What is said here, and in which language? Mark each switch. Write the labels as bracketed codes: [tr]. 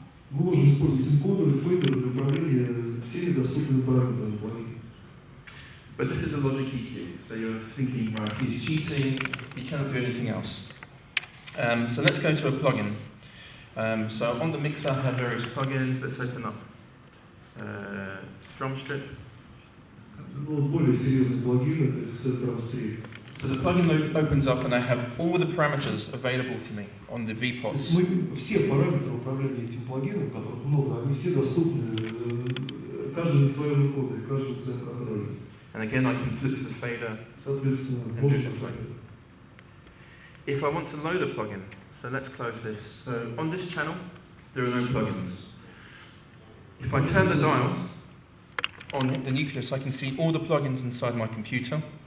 [ru] Мы можем использовать энкодеры, фейдеры для управления всеми доступными параметрами плагина. [en] But this is a Logic EQ, so you're thinking, right, he's cheating, he cannot do anything else. So let's go to a plugin. So on the mixer I have various plugins. Let's open up drum strip. [ru] Более серьезный плагин, это SSL Drum Strip. [en] So the plugin opens up and I have all the parameters available to me on the VPOTs. [ru] Мы все параметры управления этим плагином, которых много, они все доступны, каждый на своем энкодере, каждый на своем контроле. [en] And again I can flip to the fader. [ru] Соответственно, можно [en] this way. if I want to load a plugin, so let's close this. So on this channel, there are no plugins. If I turn the dial on the Nucleus, I can see all the plugins inside my computer.